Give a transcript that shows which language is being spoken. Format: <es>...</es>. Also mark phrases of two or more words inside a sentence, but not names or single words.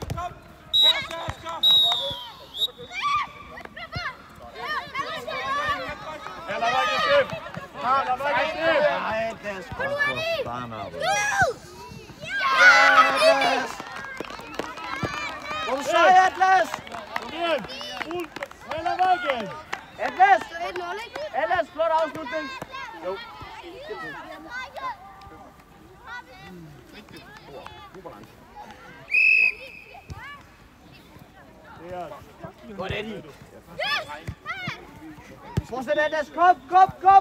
<sv>Hela vägen upp! Hela vägen upp!</sv> <da>Nej, Atlas. Yes! Hvor du sej, Atlas.</da> <sv>Kom igen! Hela vägen!</sv> <da>Atlas. 1-0, ikke? Atlas, flot afslutning. Jo. Godt, Eddie. Fortsæt, Atlas. Kom.</da>